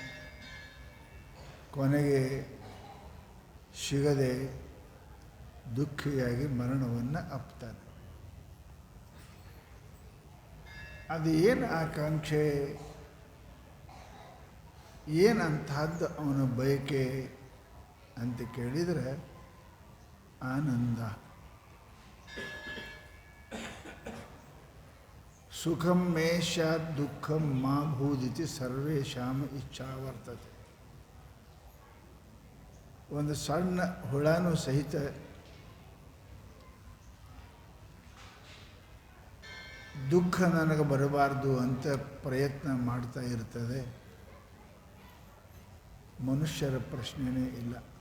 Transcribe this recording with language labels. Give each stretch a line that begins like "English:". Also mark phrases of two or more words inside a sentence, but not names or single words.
Kannada: ಕೊನೆಗೆ ಸಿಗದೆ ದುಃಖಿಯಾಗಿ ಮರಣವನ್ನು ಅಪ್ತಾನೆ. ಅದು ಏನು ಆಕಾಂಕ್ಷೆ, ಏನಂತಹದ್ದು ಅವನ ಬಯಕೆ ಅಂತ ಕೇಳಿದರೆ ಆನಂದ.
Sanskrit: ಸುಖಂ ಮೇ ಸ್ಯಾತ್ ದುಃಖಂ ಮಾ ಭೂದಿತಿ ಸರ್ವೇಷಾಂ ಇಚ್ಛಾ ವರ್ತತೆ.
Kannada: ಒಂದು ಸಣ್ಣ ಹುಳನೂ ಸಹಿತ ದುಃಖ ನನಗೆ ಬರಬಾರ್ದು ಅಂತ ಪ್ರಯತ್ನ ಮಾಡ್ತಾ ಇರ್ತದೆ. ಮನುಷ್ಯರ ಪ್ರಶ್ನೆಯೇ ಇಲ್ಲ.